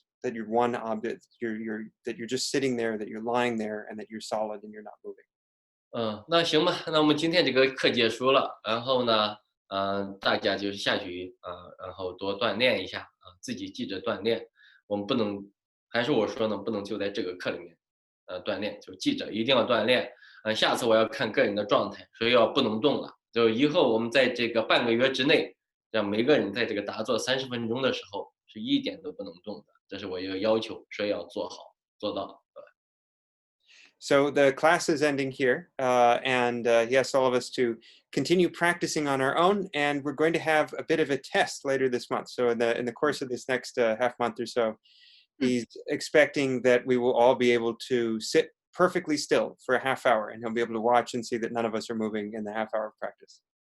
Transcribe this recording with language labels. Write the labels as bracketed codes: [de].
[en] That you're one object. That you're just sitting there. That you're lying there, and that you're solid and you're not moving. [zh] 那行吧，那我们今天这个课结束了，然后呢，大家就是下去然后多锻炼一下自己记着锻炼。我们不能，还是我说呢，不能就在这个课里面，锻炼，就记着一定要锻炼。下次我要看个人的状态，所以不能动了。就以后我们在这个半个月之内，让每个人在这个打坐30分钟的时候是一点都不能动的，这是我一个要求，所以要做好做到。 [en] So the class is ending here, and he asks all of us to continue practicing on our own, and we're going to have a bit of a test later this month. So in the course of this next half month or so, he's expecting that we will all be able to sit perfectly still for a half hour, and he'll be able to watch and see that none of us are moving in the half hour of practice.